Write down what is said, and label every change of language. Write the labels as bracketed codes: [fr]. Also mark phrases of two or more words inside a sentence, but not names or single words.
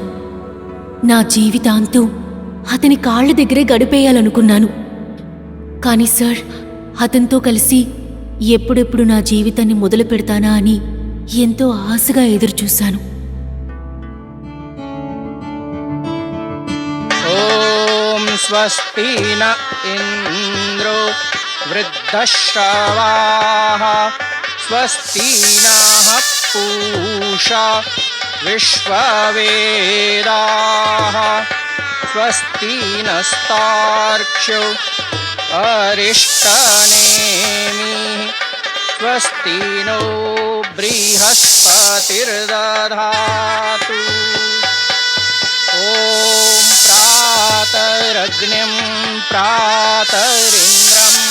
[te] నా జీవితాంతం అతని కాళ్ల దగ్గరే గడిపేయాలనుకున్నాను. కానీ సార్, అతనితో కలిసి ఎప్పుడెప్పుడు నా జీవితాన్ని మొదలు పెడతానా అని ఎంతో ఆశగా ఎదురుచూశాను. [sa] ఓం స్వస్తి న वृद्धश्रवाः स्वस्ति नः पूषा विश्ववेदाः स्वस्ति नस्तार्क्ष्यो अरिष्टनेमिः स्वस्ति नो बृहस्पतिर्दधातु ॐ प्रातरग्निं प्रातरिन्द्रं